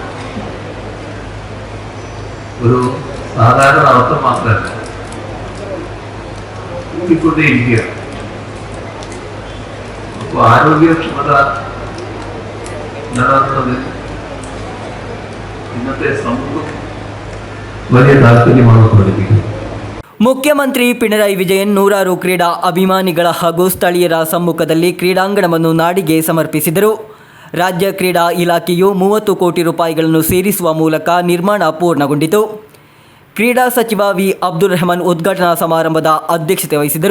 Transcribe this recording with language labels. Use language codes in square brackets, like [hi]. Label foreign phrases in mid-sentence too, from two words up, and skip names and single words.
[ml] ഒരു സാധാരണ നടത്തം മാത്രമല്ല, കൂടിക്കൊണ്ടേയിരിക്കുക. അപ്പോൾ ആരോഗ്യക്ഷമത നിലനിർത്തുന്നത് ഇന്നത്തെ സമൂഹം വലിയ താല്പര്യമാണ് പ്രകടിപ്പിക്കുന്നത്. [kn] ಮುಖ್ಯಮಂತ್ರಿ ಪಿಣರಾಯಿ ವಿಜಯನ್ ನೂರಾರು ಕ್ರೀಡಾ ಅಭಿಮಾನಿಗಳ ಹಾಗೂ ಸ್ಥಳೀಯರ ಸಮ್ಮುಖದಲ್ಲಿ ಕ್ರೀಡಾಂಗಣವನ್ನು ನಾಡಿಗೆ ಸಮರ್ಪಿಸಿದರು. ರಾಜ್ಯ ಕ್ರೀಡಾ ಇಲಾಖೆಯು 30 ಕೋಟಿ ರೂಪಾಯಿಗಳನ್ನು ಸೇರಿಸುವ ಮೂಲಕ ನಿರ್ಮಾಣ ಪೂರ್ಣಗೊಂಡಿತು. ಕ್ರೀಡಾ ಸಚಿವ ವಿ ಅಬ್ದುಲ್ ರೆಹಮಾನ್ ಉದ್ಘಾಟನಾ ಸಮಾರಂಭದ ಅಧ್ಯಕ್ಷತೆ ವಹಿಸಿದರು.